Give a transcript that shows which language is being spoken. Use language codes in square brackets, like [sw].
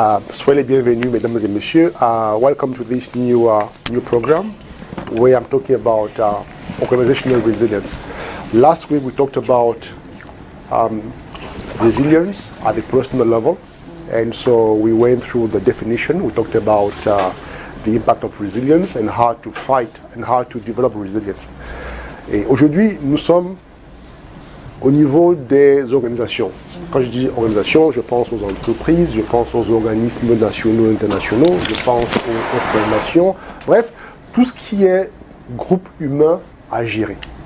[fr] Soyez les bienvenus, mesdames et messieurs. [en] Welcome to this new program where I'm talking about organizational resilience. Last week we talked about resilience at the personal level, and so we went through the definition. We talked about the impact of resilience and how to fight and how to develop resilience. [fr] Et aujourd'hui, nous sommes au niveau des organisations. Quand je dis organisation, je pense aux entreprises, je pense aux organismes nationaux et internationaux, je pense aux formations, bref, tout ce qui est groupe humain à gérer.